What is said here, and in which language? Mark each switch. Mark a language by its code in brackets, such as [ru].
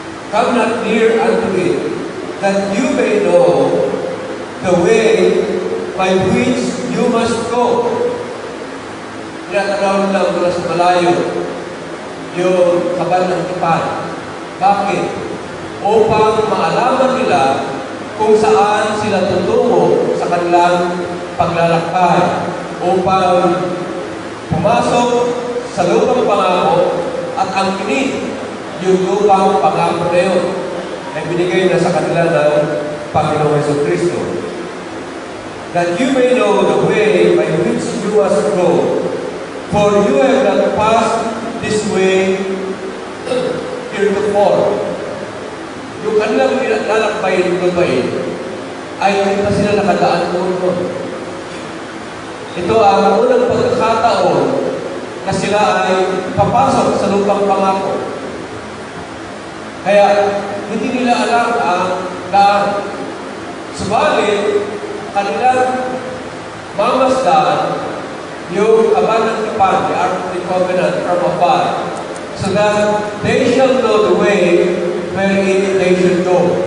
[en] Come not near unto it, that you may know the way by which you must go. [tl] Tinatanaw lang mula sa malayo yung kabal ng tipan. Bakit? Upang maalaman nila kung saan sila tutungo sa kanilang paglalakbay upang pumasok sa lupang pangako at angkinin yung lupang pangako na yun ay binigay na sa kanila ng Panginoong Jesucristo. [en] That you may know the way by which you must go, for you have not passed this way heretofore. [tl] Yung kanilang lalakbayin ay hindi pa sila nakadaan doon. Ito ang unang pagkakataon na sila ay papasok sa lupang pangako. Kaya hindi nila alam ang daan. Subalit, kanilang mamasdan yung kabal ng tipan, [en] the Ark of the Covenant from afar, so that they shall know the way wherein they should go.